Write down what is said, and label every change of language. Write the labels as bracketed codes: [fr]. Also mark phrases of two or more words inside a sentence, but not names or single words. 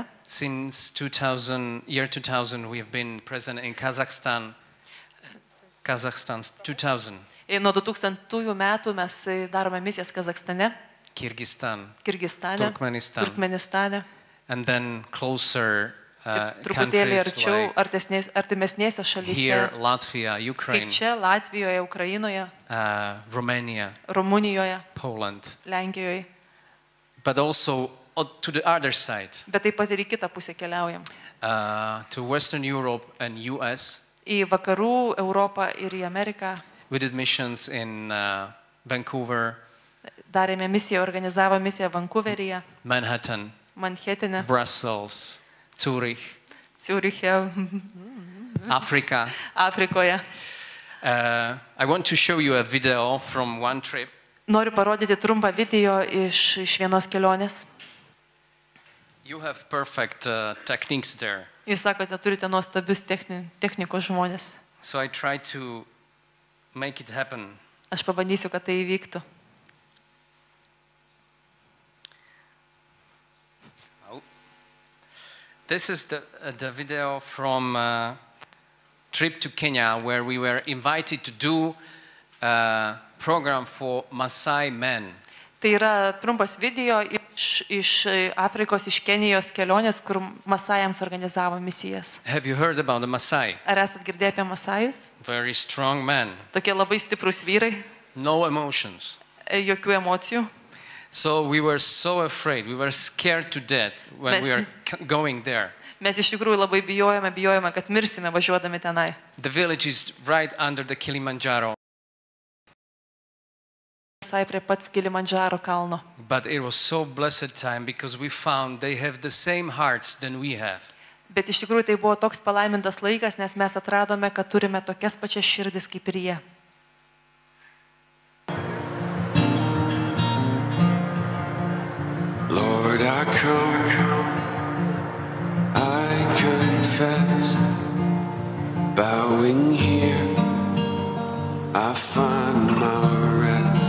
[en] since 2000 we have been present in Kazakhstan 2000, [lt] Ir nuo 2000 metų mes darome misijas Kazakstane, [en] Kyrgyzstan, [lt] Kirgistane, [en] Turkmenistan. [lt] Turkmenistane. [en] And then closer [lt] Ir truputėlį [en] countries [lt] arčiau, [en] like [lt] artimesnėse [en] here, [lt] šalyse, [en] Latvia, [lt] kaip [en] Ukraine, [lt] čia, Latvijoje, Ukrainoje, [en] Romania, [lt] Rumunijoje, [en] Poland, [lt] Lenkijoje. [en] but also to the other side, [lt] Bet taip pat ir į kitą pusę keliaujam. [en] to Western Europe and US. [lt] Į vakarų Europą ir į Ameriką. [en] We did missions in Vancouver, [lt] Darėme misiją, organizavo misiją Vancouveryje, [en] Manhattan, [lt] Manhetene, [en] Brussels, Zurich, [lt] Ciuriche, [en] Africa. [lt] Afrikoje. [en] I want to show you a video from one trip. [lt] Noriu parodyti trumpą video iš vienos kelionės. [en] You have perfect techniques there. [lt] Jūs sakote, turite nuostabius technikos žmonės. [en] So I try to make it happen. [lt] Aš pabandysiu, kad tai įvyktų. [en] This is the video from a trip to Kenya where we were invited to do a program for Maasai men. [lt] Tai yra trumpas video iš Afrikos, iš Kenijos kelionės, kur Masajams organizavo misijas. [en] Have you heard about the Maasai? [lt] Ar esat girdėję apie Masajus? [en] Very strong men, [lt] Tokie labai stiprus vyrai, [en] no emotions. [lt] jokių emocijų. [en] So we were so afraid, we were scared to death when we were going there. [lt] Mes iš tikrųjų labai bijojame, kad mirsime važiuodami tenai. [en] The village is right under the Kilimanjaro, [lt] Visai prie pat Kilimandžaro kalno. [en] but it was so blessed time because we found they have the same hearts than we have. [lt] Bet iš tikrųjų tai buvo toks palaimintas laikas, nes mes atradome, kad turime tokias pačias širdis kaip ir jie. [en] Lord, I come, I confess, bowing here, I find my rest.